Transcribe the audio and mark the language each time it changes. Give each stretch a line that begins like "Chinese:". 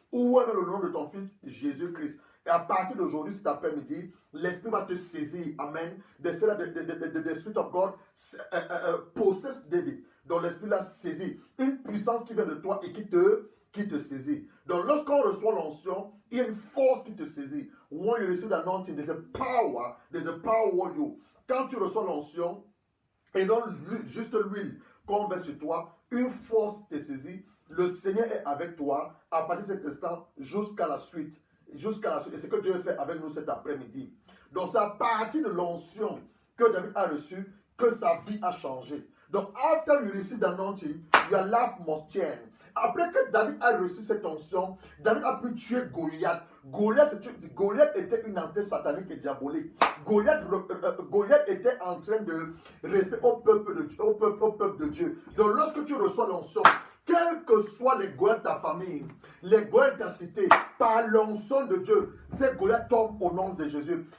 French: Ouvrez-moi le nom de ton Fils Jésus-Christ. Et à partir d'aujourd'hui, cet après-midi, l'Esprit va te saisir. Amen.
English: The Spirit of God possess David.
French: Donc l'Esprit l'a saisi. Une puissance qui vient de toi et qui te saisit. Donc lorsqu'on reçoit l'onction, il y a une force qui te saisit.
English: When you receive the anointing, there's a power on you.
French: Quand tu reçois l'onction, et non juste l'huile qu'on met sur toi, une force te saisit. Le Seigneur est avec toi à partir de cet instant jusqu'à la suite. Et c'est ce que Dieu fait avec nous cet après-midi. Donc c'est à partir de l'onction que David a reçu que sa vie a changé. Donc
English: after you receive the anointing, your life must change.
French: Après que David a reçu cette onction, David a pu tuer Goliath. Goliath était une entité satanique et diabolique. Goliath était en train de rester au peuple de Dieu. Donc lorsque tu reçois l'onction, quels que soient les Goliaths de ta famille, les Goliaths de ta cité, par l'onction de Dieu, ces Goliaths tombent au nom de Jésus.